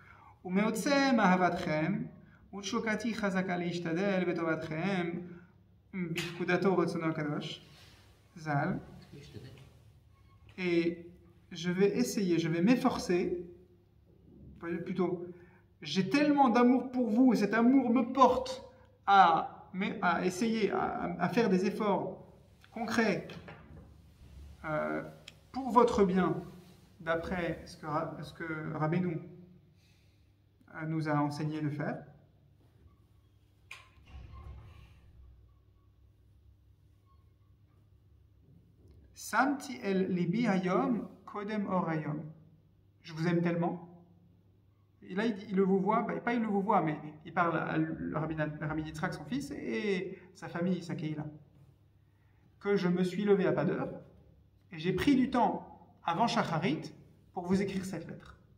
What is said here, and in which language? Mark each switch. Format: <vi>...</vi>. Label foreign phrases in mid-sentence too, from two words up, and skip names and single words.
<fr>Et je vais essayer, je vais m'efforcer, plutôt, j'ai tellement d'amour pour vous, et cet amour me porte à essayer, à faire des efforts concrets pour votre bien, d'après ce que Rabbeinu nous a enseigné de faire.</fr> <he>שמתי אל לבי היום קודם אור היום.</he> <fr>Je vous aime tellement. Et là, il le vous voit, pas il le vous voit, mais il parle à Rabbi Yitzhak, son fils, et sa famille, sa Keïla. Que je me suis levé à pas d'heure, et j'ai pris du temps avant Shacharit pour vous écrire cette lettre.</fr>